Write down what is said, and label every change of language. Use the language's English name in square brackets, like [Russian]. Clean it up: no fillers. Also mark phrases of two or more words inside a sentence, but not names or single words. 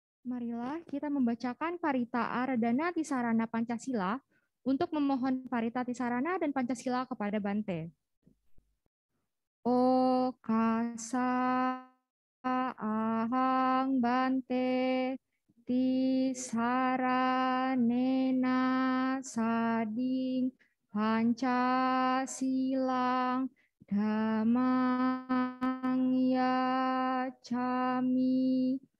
[Indonesian] Marilah kita membacakan Parita Aradana Tisarana Pancasila untuk memohon Parita Tisarana dan Pancasila kepada Bante. [Pali] O kasa ahang Bante tisaranena sading Pancasilang damang yacami